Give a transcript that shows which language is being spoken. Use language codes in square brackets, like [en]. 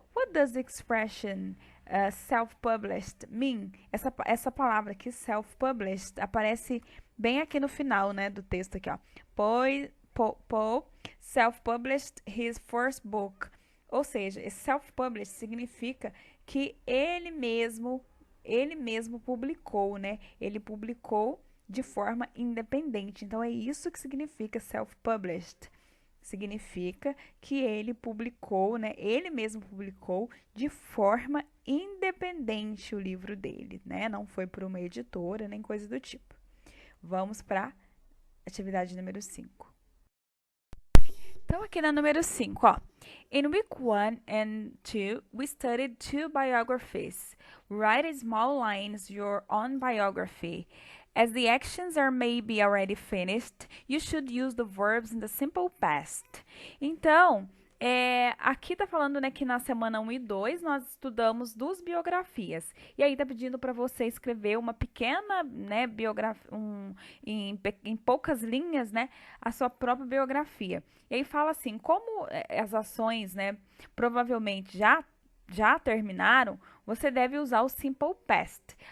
[en] What does the expression self-published mean? [pt] Essa palavra aqui, self-published, aparece bem aqui no final, né, do texto aqui, ó. [en] Poe self-published his first book. [pt] Ou seja, self-published significa que ele mesmo publicou, né? Ele publicou de forma independente. Então é isso que significa self-published. Significa que ele publicou, né? Ele mesmo publicou de forma independente o livro dele, né? Não foi por uma editora nem coisa do tipo. Vamos para atividade número 5. Então, aqui na número 5, ó. [en] In week 1 and 2, we studied two biographies. Write a small lines your own biography. As the actions are maybe already finished, you should use the verbs in the simple past. [pt] Então, aqui tá falando, né, que na semana 1 e 2 nós estudamos duas biografias. E aí tá pedindo para você escrever uma pequena, né, biografia, em poucas linhas, né, a sua própria biografia. E aí fala assim, como as ações, né, provavelmente já terminaram, você deve usar o simple past.